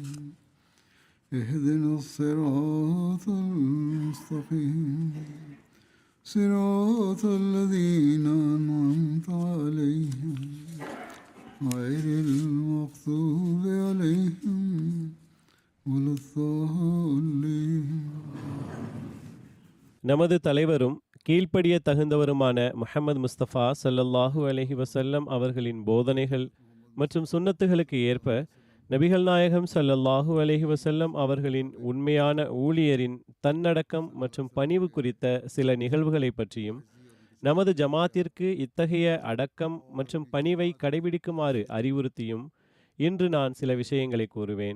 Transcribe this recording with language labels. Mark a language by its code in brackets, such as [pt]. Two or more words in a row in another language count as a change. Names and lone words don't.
[ar] اهدنا الصراط المستقيم صراط الذين أنعمت عليهم غير المغضوب عليهم ولا الضالين. [ta] நமது தலைவரும் கீழ்ப்படிய தகுந்தவருமான முஹம்மது முஸ்தபா [ar] صلى الله عليه وسلم [ta] அவர்களின் போதனைகள் மற்றும் சுன்னத்துகளுக்கு ஏற்ப நபிகள் நாயகம் [ar] صلى الله عليه وسلم [ta] அவர்களின் உண்மையான ஊழியரின் தன்னடக்கம் மற்றும் பணிவு குறித்த சில நிகழ்வுகளை பற்றியும் நமது ஜமாத்திற்கு இத்தகைய அடக்கம் மற்றும் பணிவை கடைபிடிக்குமாறு அறிவுறுத்தியும் இன்று நான் சில விஷயங்களை கூறுவேன்.